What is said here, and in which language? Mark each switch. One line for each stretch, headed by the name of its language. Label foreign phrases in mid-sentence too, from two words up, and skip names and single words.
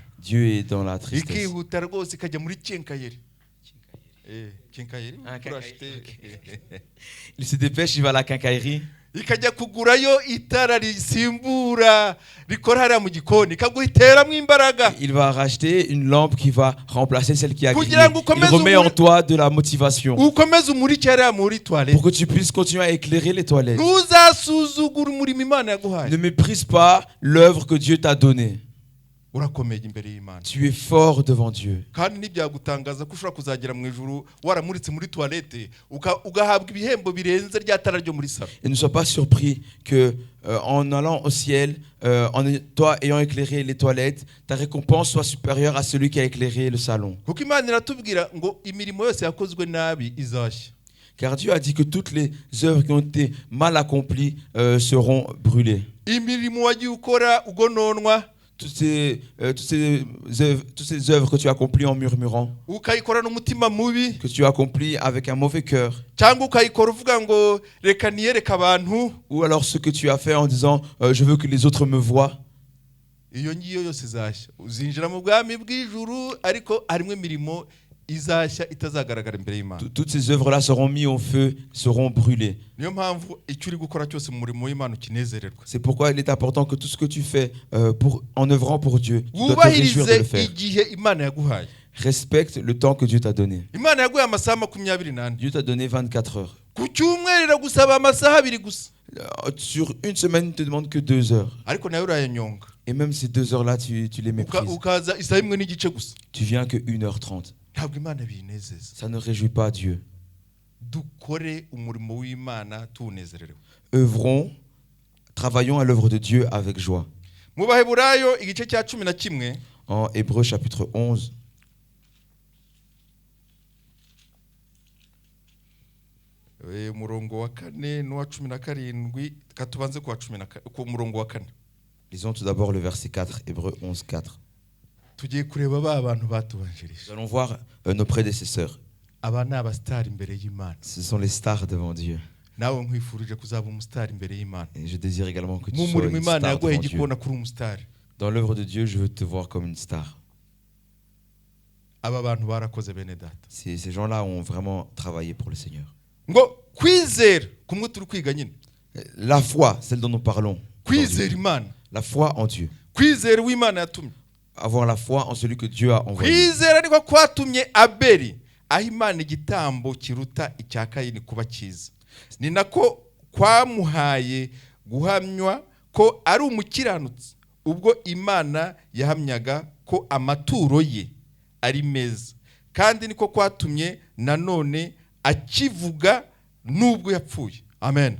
French: Dieu est dans la tristesse.
Kinyarwanda: ikihuta rwose ikajya muri kenkayeri kenkayeri Ah, turashite Kenkayeri,
French: Il se dépêche, il va à la quincaillerie.
Kinyarwanda: ikajya kugurayo itara risimbura rikora hariya mu gikoni ikaguhiteramo imbaraga
French: Il va racheter une lampe qui va remplacer celle qui a grillé.
Kinyarwanda: Kugira ngo
French: Il
Kinyarwanda: ukomeze
French: remet en
Kinyarwanda: umuri-
French: toi de la motivation
Kinyarwanda: ukomeze umurike hariya muri toilette
French: pour que tu puisses continuer à éclairer les toilettes.
Kinyarwanda: ntuzasuzugure umurimo imana yaguhaye
French: Ne méprise pas l'œuvre que Dieu t'a donnée.
Kinyarwanda: urakomeye imbere y'imana
French: Tu es fort devant Dieu.
Kinyarwanda: kandi ntibyagutangaza ko ushobora kuzagera mu ijuru waramuritse muri toilette ugahabwa ibihembo birenze rya tara ryo muri salo
French: Et ne sois pas surpris que en allant au ciel, toi ayant éclairé les toilettes, ta récompense soit supérieure à celui qui a éclairé le salon.
Kinyarwanda: kuko imana iratubwira ngo imirimo yose yakozwe nabi izashya
French: Car Dieu a dit que toutes les œuvres qui ont été mal accomplies seront brûlées.
Kinyarwanda: imirimo wagiye ukora ugononwa
French: Toutes ces œuvres que tu as accomplies en murmurant,
Kinyarwanda: ukayikora n'umutima mubi
French: que tu as accomplies avec un mauvais cœur,
Kinyarwanda: cyangwa ukayikora uvuga ngo reka niyereke abantu
French: ou alors ce que tu as fait en disant je veux que les autres me voient,
Kinyarwanda: iyo ngiyo yose izashya uzinjira mu bwami bw'ijuru ariko harimo imirimo izashya itazagaragara imbere y'imana
French: toutes ces œuvres-là seront mises au feu, seront brûlées.
Kinyarwanda: niyo mpamvu icyo uri gukora cyose mu murimo w'imana ukinezererwa
French: C'est pourquoi il est important que tout ce que tu fais en œuvrant pour Dieu, tu dois te réjouir de
Kinyarwanda: wubahirize
French: le faire.
Kinyarwanda: igihe imana yaguhaye
French: Respecte le temps que Dieu t'a donné.
Kinyarwanda: imana yaguhaye amasaha 24
French: Dieu t'a donné 24 heures.
Kinyarwanda: ku cyumweru iragusaba amasaha 2 gusa
French: Sur une semaine, il ne te demande que 2 heures.
Kinyarwanda: ariko nawe urayanyonga
French: Et même ces 2 heures-là, tu les méprises.
Kinyarwanda: ukaza isaha 1:30 gusa
French: Tu viens que 1h30.
Kinyarwanda: ntabwo imana binezeza
French: Ça ne réjouit pas Dieu.
Kinyarwanda: dukore umurimo w'imana tuwunezererewe
French: Œuvrons, travaillons à l'œuvre de Dieu avec joie.
Kinyarwanda: mu baheburayo igice cya 11
French: En Hébreux chapitre 11,
Kinyarwanda: umurongo wa 4 n'uwa 17 katubanze ku murongo wa 4
French: lisons tout d'abord le verset 4, Hébreux 11, 4.
Kinyarwanda: tugiye kureba ba bantu batubanjirije
French: Nous allons voir nos prédécesseurs.
Kinyarwanda: aba ni abasitari imbere y'imana
French: Ce sont les stars devant Dieu.
Kinyarwanda: nawe nkwifurije kuzaba umusitari imbere y'imana
French: Et je désire également que tu
Kinyarwanda: mu
French: sois
Kinyarwanda: murimo
French: une
Kinyarwanda: imana
French: star
Kinyarwanda: yaguhaye
French: devant Dieu.
Kinyarwanda: igikona kuri umusitari
French: Dans l'œuvre de Dieu, je veux te voir comme une star.
Kinyarwanda: aba bantu barakoze bene data
French: Ces gens-là ont vraiment travaillé pour le Seigneur.
Kinyarwanda: ngo kwizera kumwe turi kwiga nyine
French: La foi, celle dont nous parlons.
Kinyarwanda: kwizera
French: aujourd'hui.
Kinyarwanda: imana
French: La foi en Dieu.
Kinyarwanda: kwizera w'imana yatumye
French: Avoir la foi en celui que Dieu a envoyé.
Kinyarwanda: kwizera niko kwatumye abeli aho imana igitambo kiruta icya kayini kuba cyiza ni nako kwamuhaye guhamywa ko ari umukiranutsi ubwo imana yahamyaga ko amaturo ye ari meza kandi niko kwatumye nanone akivuga nubwo yapfuye amen.